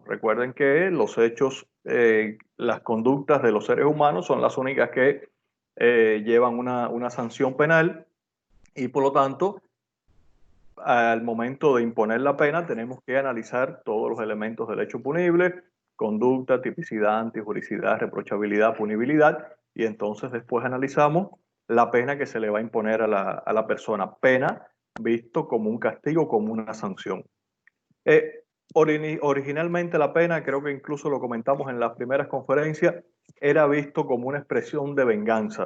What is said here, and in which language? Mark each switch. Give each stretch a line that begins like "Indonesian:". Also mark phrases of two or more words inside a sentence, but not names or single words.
Spanish: Recuerden que los hechos, las conductas de los seres humanos son las únicas que llevan una sanción penal y por lo tanto, al momento de imponer la pena, tenemos que analizar todos los elementos del hecho punible: conducta, tipicidad, antijuricidad, reprochabilidad, punibilidad, y entonces después analizamos la pena que se le va a imponer a la persona. Pena visto como un castigo, como una sanción. Originalmente la pena, creo que incluso lo comentamos en las primeras conferencias, era visto como una expresión de venganza.